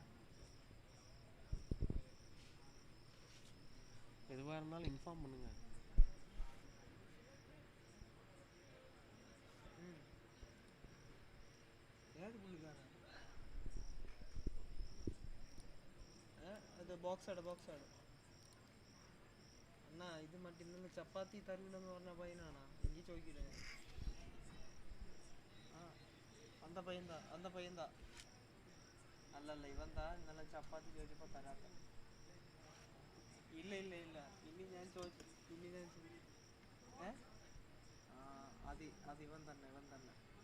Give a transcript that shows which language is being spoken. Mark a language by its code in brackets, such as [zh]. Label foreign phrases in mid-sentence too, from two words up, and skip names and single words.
[ta] எதுவா இருந்தாலும் இன்ஃபார்ம் பண்ணுங்க. ஏது புள்ளிக்காரன்? அது பாக்ஸ் ஆடு. [ml] അണ്ണാ ഇത് മറ്റേ ഇന്നലെ ചപ്പാത്തി തരൂലെന്ന് പറഞ്ഞ പയ്യനാണോ? എനിക്ക് ചോദിക്കില്ല ഞാൻ. ആ [ta] அந்த பையன்தா, அந்த பையன்தா. [ml] അല്ലല്ല ഇവന്താ ഇന്നലെ ചപ്പാത്തി ചോദിച്ചപ്പോൾ തരാത്ത. ഇല്ല ഇല്ല ഇല്ല, ഇനി ഞാൻ ചോദിച്ചു, ഇനി ഞാൻ ഏ ആ അത് ഇവൻ തന്നെ, ഇവൻ തന്നെ.